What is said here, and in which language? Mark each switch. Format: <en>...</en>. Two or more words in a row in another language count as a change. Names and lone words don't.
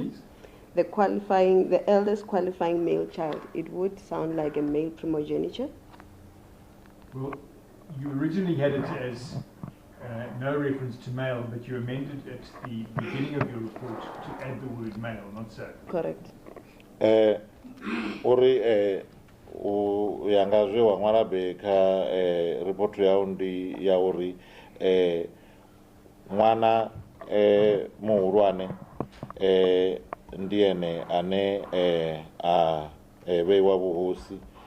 <en>The eldest qualifying male child, it would sound like a male primogeniture. Well, you originally had it as no reference to male, but you amended at the beginning of your report to add the word male, not so? Correct.</en> <ve>Uri yanga zwe wa ṅwala be kha report yau ndi ya uri ṅwana muhulwane ndi ene ane a vheiwa vhuhosi</ve>